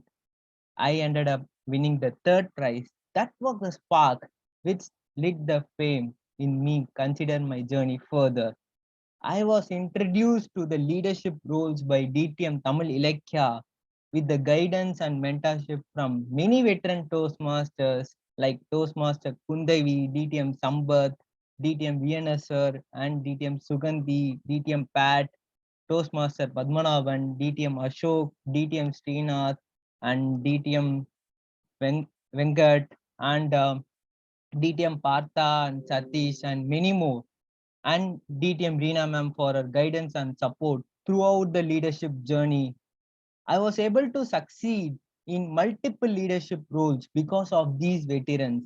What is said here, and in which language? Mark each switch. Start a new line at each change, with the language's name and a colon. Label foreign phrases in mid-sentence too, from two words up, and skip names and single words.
English: I ended up winning the third prize. That was the spark which lit the flame in me. Consider my journey further. I was introduced to the leadership roles by DTM Tamil Ilakya with the guidance and mentorship from many veteran Toastmasters like Toastmaster Kundavi, DTM Sambath, DTM VNSR, and DTM Sugandhi, DTM Pat, Toastmaster Padmanabhan, DTM Ashok, DTM Srinath, and DTM Venkat, and DTM Partha and Satish, and many more, and DTM Reena ma'am for her guidance and support throughout the leadership journey. I was able to succeed in multiple leadership roles because of these veterans.